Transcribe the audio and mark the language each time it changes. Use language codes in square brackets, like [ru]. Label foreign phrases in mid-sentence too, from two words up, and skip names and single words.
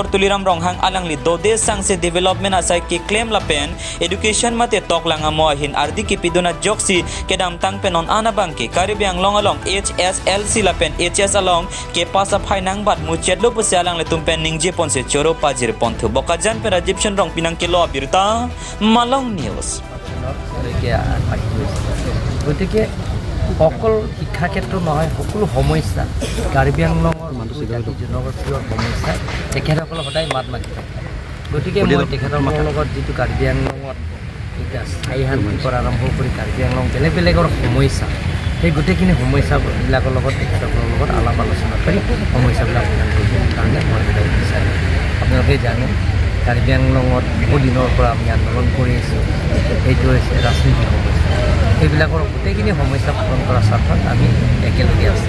[mjw] Tuliram Ronghang alang li dode sang se development ki claim la pen education mate tok lang amo hin ardi ki piduna joksi kedam tang penon ana bangki Karibiang long along HSLC la pen HS along ke pasa phainang bat mu chetlo pusalang le tumpen ningje pon se choro pajir pon thu Bokazan pe Egyptian rong pinang ke lo birta Malong News [as] গতিকে সকল শিক্ষা ক্ষেত্ৰ নহয় সকলো সমস্যা কাৰ্বি আংলঙৰ জনগোষ্ঠীৰ সমস্যা তেখেতসকলে সদায় মাত মাতি থাকে গতিকে মই তেখেতৰ লগত যিটো কাৰ্বি আংলঙত এটা স্থায়ী শান্তিৰ আৰম্ভ কৰি কাৰ্বি আংলং বেলেগ বেলেগৰ সমস্যা সেই গোটেইখিনি সমস্যাবিলাকৰ লগত তেখেতসকলৰ লগত আলাপ আলোচনা কৰি সমস্যাবিলাক সমাধান কৰিবৰ কাৰণে মই বিচাৰোঁ আপোনালোকে জানে কাৰ্বি আংলঙত বহুদিনৰ পৰা আমি আন্দোলন কৰি আছোঁ সেইটো হৈছে ৰাজনীতিক সমস্যা এইবিলাকৰ গোটেইখিনি সমস্যা পূৰণ কৰাৰ স্বাৰ্থত আমি একেলগে আছোঁ